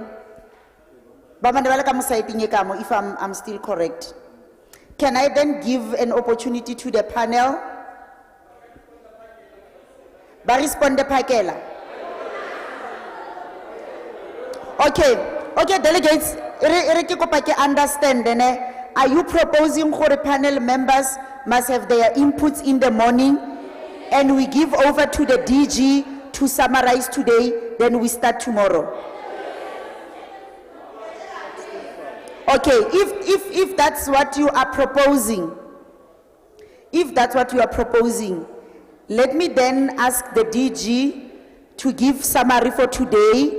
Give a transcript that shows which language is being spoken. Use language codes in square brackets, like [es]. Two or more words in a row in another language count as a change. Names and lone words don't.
[tn] Ba mane ba le ka mo side-eng e ka mo, [en] if I'm still correct. Can I then give an opportunity to the panel? [tn] Ba responde phakela. [en] Okay, delegates, [tn] re ke kopa ke understand ne. [en] Are you proposing gore panel members must have their inputs in the morning and we give over to the DG to summarize today, then we start tomorrow? Okay, if that's what you are proposing, let me then ask the DG to give summary for today.